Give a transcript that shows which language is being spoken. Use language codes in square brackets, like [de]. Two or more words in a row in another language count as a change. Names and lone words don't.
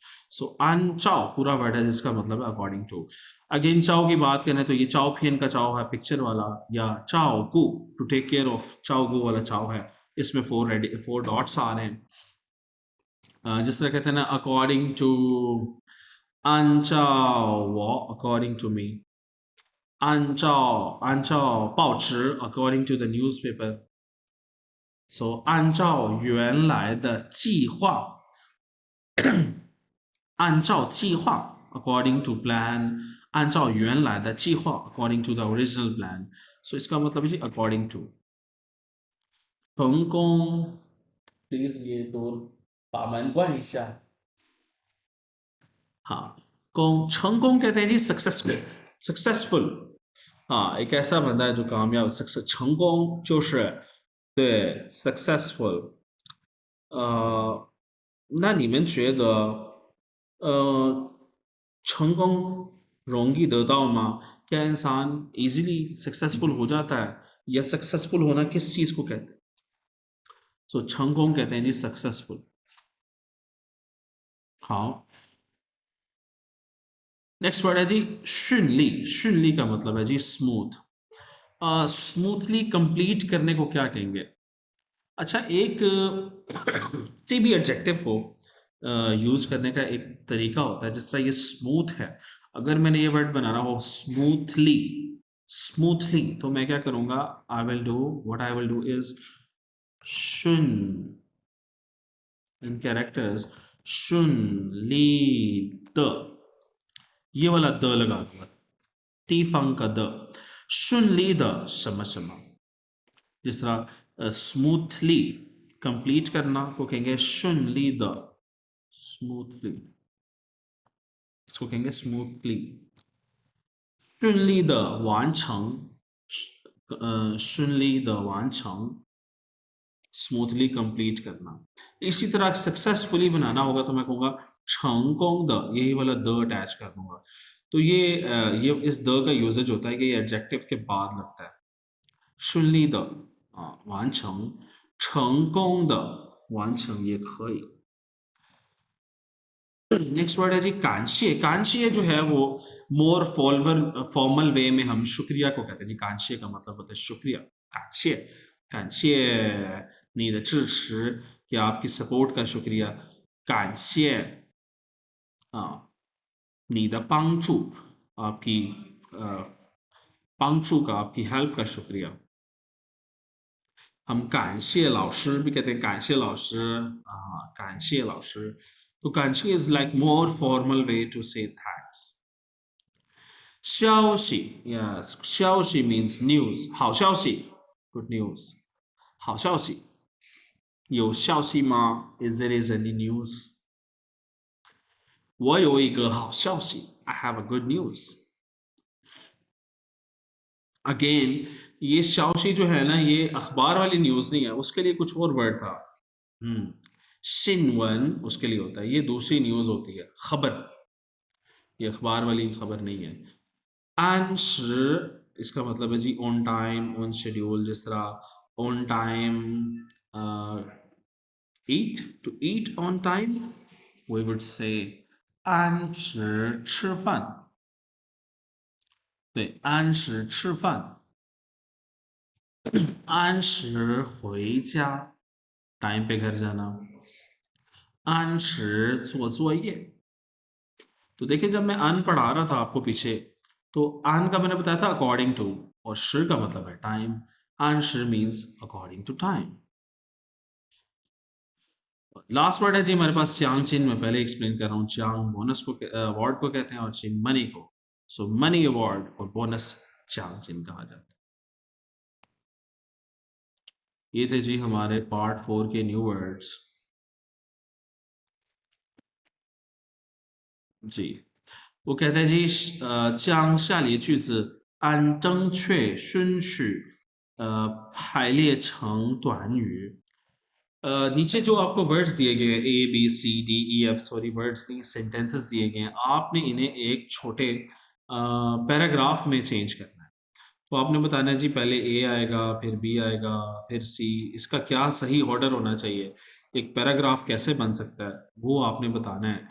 [hi] सो अन चाओ पूरा वर्ड है जिसका मतलब है [en] according to. [hi] अगेन चाओ की बात करें तो ये [zh] 照片 [hi] का चाओ है पिक्चर वाला, या [zh] 照顾 [en] to take care of, [zh] 照顾 [hi] वाला चाओ है, इसमें 4 डॉट्स आ रहे हैं। जिस तरह कहते हैं ना [en] according to, [zh] 按照我 [en] according to me， [zh] 按照报纸 [en] according to the newspaper， [zh] so 按照原来的计划，按照计划 [en] according to plan， [zh] 按照原来的计划 [en] according to the original plan， so [hi] इसका मतलब है जी [en] according to। [hi] 成功 please ये door [zh] 把门关一下。 [hi] हाँ,成功 कहते हैं जी सक्सेसफुल। हाँ, एक ऐसा बंदा है जो कामयाब, सक्सेस [zh] 成功就是对 [hi] successful。 [zh] 那你们觉得成功容易得到吗？ [hi] क्या इंसान [en] easily successful [hi] हो जाता है, या सक्सेसफुल होना किस चीज को कहते हैं? सो 成功 कहते हैं जी सक्सेसफुल। हाँ, [en] next word [hi] है जी 顺利। 顺利 का मतलब है जी स्मूथ। [en] smoothly complete [hi] करने को क्या कहेंगे? अच्छा, एक किसी भी एडजेक्टिव को यूज करने का एक तरीका होता है। जिस तरह ये स्मूथ है, अगर मैंने ये वर्ड बनाना हो स्मूथली, स्मूथली, तो मैं क्या करूंगा? [en] I will do what I will do is [hi] 顺 [en] in characters [zh] 顺利的， [hi] ये वाला द लगा दूंगा, तीफंग का द, [zh] 顺利的什么什么। [hi] जिस तरह [en] smoothly complete [hi] करना को कहेंगे 顺利的 स्मूथली, इसको कहेंगे स्मूथली [zh] 顺利的完成顺利的完成 [en] smoothly complete [hi] करना। इसी तरह सक्सेसफुली बनाना होगा तो मैं कहूँगा 成功的 यही वाला द अटैच कर दूंगा। तो ये इस द का यूजेज होता है कि ये एडजेक्टिव के बाद लगता है। [zh] 顺利的完成成功的完成也可以。 [hi] नेक्स्ट वर्ड है जी कांशिये। कांशिये जो है वो [en] more formal way [hi] में हम शुक्रिया को कहते हैं जी। कांशिये का मतलब होता है शुक्रिया। कांशिये कांशिये [zh] 你的支持 [hi] या आपकी सपोर्ट का शुक्रिया। [zh] 感谢 你的帮助 [hi] आपकी 帮助का आपकी हेल्प का शुक्रिया। हम [zh] 感谢老师 [hi] भी कहते हैं। [zh] 感谢老师感谢老师 [en] तो 感谢 is like more formal way to say thanks。 [hi] 消息 yes 消息 [en] means news [zh] 好消息 [en] good news [zh] 好消息有消息吗 [en] is there is any news [zh] 我有一个好消息 [en] I have a good news [hi] अगेन ये शाओशी जो है ना ये अखबार वाली न्यूज नहीं है, उसके लिए कुछ और वर्ड था। शिनवन उसके लिए होता है, ये दूसरी न्यूज होती है खबर, ये अखबार वाली खबर नहीं है। आंश इसका मतलब है जी [en] on time on schedule, [hi] जिस तरह [en] on time eat to eat on time we would say [zh] 按时吃饭。对，按时吃饭，按时回家 ， [hi] टाइम पे घर जाना। [zh] 按时做作业। [hi] तो देखिए जब मैं अन पढ़ा रहा था आपको पीछे, तो अन का मैंने बताया था [en] according to, [hi] और श का मतलब है टाइम। 按时 [en] means according to time. last word [hi] है जी हमारे पास च्यांग चिन, मैं पहले एक्सप्लेन कर रहा हूँ। च्यांग बोनस को अवार्ड को कहते हैं और चिन मनी को। सो मनी अवार्ड और बोनस च्यांग चिन कहा जाता है। ये थे जी हमारे पार्ट 4 के [en] new words [hi] जी। वो कहते हैं जी [zh] 将下列句子按正确顺序排列成短语。 [hi] नीचे जो आपको वर्ड्स दिए गए हैं A B C D E F, सॉरी वर्ड्स नहीं सेंटेंसेस दिए गए हैं, आपने इन्हें एक छोटे पैराग्राफ में चेंज करना है। तो आपने बताना है जी पहले ए आएगा फिर बी आएगा फिर सी, इसका क्या सही ऑर्डर होना चाहिए, एक पैराग्राफ कैसे बन सकता है वो आपने बताना है।